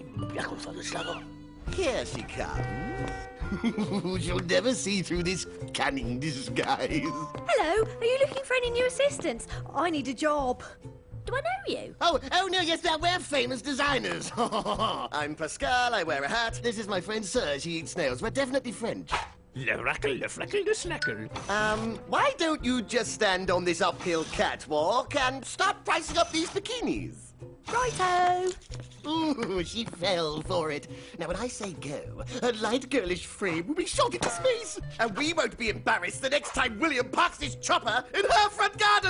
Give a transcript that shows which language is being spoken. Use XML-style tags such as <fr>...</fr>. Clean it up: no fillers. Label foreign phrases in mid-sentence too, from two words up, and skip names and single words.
<en>Here she comes. She'll never see through this cunning disguise. Hello, are you looking for any new assistants? I need a job. Do I know you? Oh, no, yes, we're famous designers. I'm Pascal, I wear a hat. This is my friend Serge, he eats snails. We're definitely French. Le rackle, le flackle, le snackle. Why don't you just stand on this uphill catwalk and start pricing up these bikinis? Righto. Ooh, she fell for it. Now, when I say go, her light girlish frame will be shot into space. And we won't be embarrassed the next time William parks his chopper in her front garden.</en>